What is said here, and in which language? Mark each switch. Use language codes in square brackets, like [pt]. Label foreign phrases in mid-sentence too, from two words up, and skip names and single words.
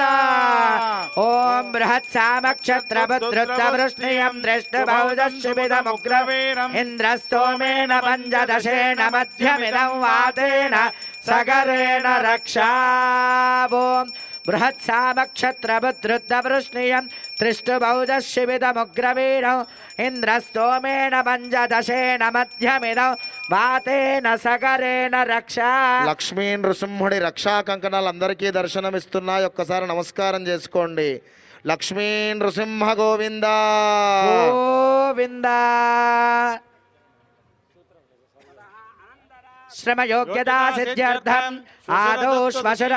[sa] ओम बृहत्सामक्षत्रभद्रुतवृष्णियं दृष्टभौजशिबिदमुग्रवीरम् इन्द्रस्तोमेन पञ्चदशेन मध्यमिदं वातेन सगरेण रक्षा। ओम बृहत्सामक्षत्रभद्रुतवृष्णियं दृष्टभौजशिबिदमुग्रवीरम् इन्द्रस्तोमेन पञ्चदशेन मध्यमिदं वातेन सगरेण रक्षा। [te] లక్ష్మీ నృసింహుడి రక్షా కంకణాలు అందరికీ దర్శనమిస్తున్నాయి. ఒక్కసారి నమస్కారం చేసుకోండి. లక్ష్మీ నృసింహ గోవింద [sa] గోవింద. శ్రమయోగ్యతా సిద్ధ్యర్థం ఆదౌ శ్వశుర